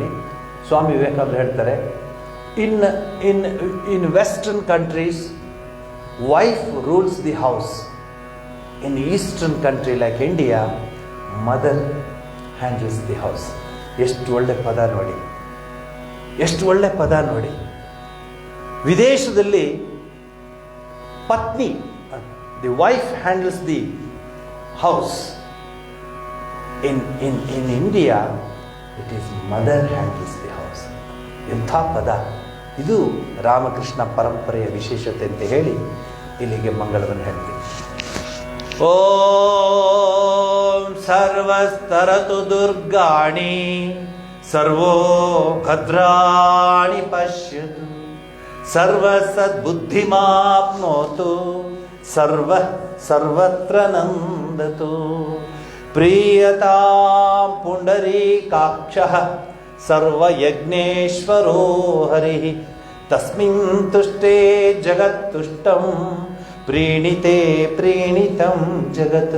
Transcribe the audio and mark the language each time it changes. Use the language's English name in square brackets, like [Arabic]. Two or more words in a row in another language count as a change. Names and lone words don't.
[Kannada] ಸ್ವಾಮಿ ವಿವೇಕಾನಂದ ಹೇಳ್ತಾರೆ, [English] In western countries wife rules the house. In eastern country like India mother handles the house. [Kannada] ಎಷ್ಟು ಒಳ್ಳೆ ಪದ ನೋಡಿ, ಎಷ್ಟು ಒಳ್ಳೆ ಪದ ನೋಡಿ. ವಿದೇಶದಲ್ಲಿ ಪತ್ನಿ, [English] The wife handles the house. In India, it is mother handles the house. [Kannada] ಎಂಥ ಪದ ಇದು! ರಾಮಕೃಷ್ಣ ಪರಂಪರೆಯ ವಿಶೇಷತೆ ಅಂತ ಹೇಳಿ ಇಲ್ಲಿಗೆ ಮಂಗಳವನ್ನು ಹೇಳ್ತೀನಿ. [Sanskrit] ಓಂ ಸರ್ವಸ್ತರತು ದುರ್ಗಾಣಿ ಸರ್ವೋ ಭದ್ರಾಣಿ ಪಶ್ಯತು ಸರ್ವಸದ್ಬುದ್ಧಿಮಾಪ್ನೋತು ಸರ್ವತ್ರ ನಂದತು ಪ್ರೀಯತಾಂ ಪುಂಡರೀಕಾಕ್ಷಃ ಸರ್ವಯಜ್ಞೇಶ್ವರೋ ಹರಿಃ ತಸ್ಮಿನ್ ತುಷ್ಟೇ ಜಗತ್ತುಷ್ಟಂ ಪ್ರೀಣಿತೆ ಪ್ರೀಣಿತಂ ಜಗತ್.